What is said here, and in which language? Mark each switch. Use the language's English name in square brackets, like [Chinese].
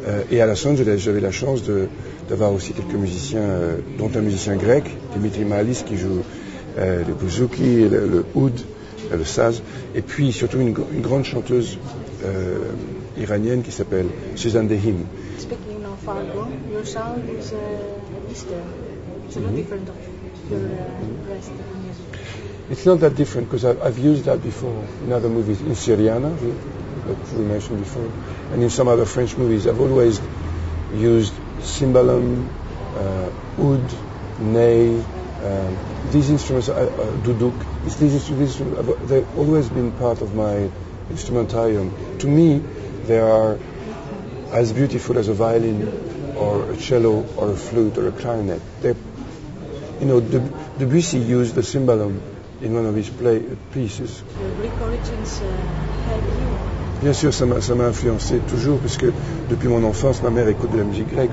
[French] Et à Los Angeles, j'avais la chance d'avoir aussi quelques musiciens, dont un musicien grec, Dimitri Mahalis, qui joue le bouzouki, le oud, le saz, et puis surtout une grande chanteuse iranienne qui s'appelle Suzanne Dehim. [English] Speaking of Argo, your sound is Eastern. It's a lot different of your rest of the music. It's not that different because I've used that before in other movies. In Syriana, that we mentioned before, and in some other French movies, I've always used cymbalum, oud, ney. These instruments, duduk, these instruments, they've always been part of my instrumentarium. To me, they are as beautiful as a violin or a cello or a flute or a clarinet. They're You know, Debussy used the cymbalum in one of his pieces. The Greek origins help you? [French] Bien sûr, ça m'a influencé toujours, parce que depuis mon enfance, ma mère écoute de la musique grecque.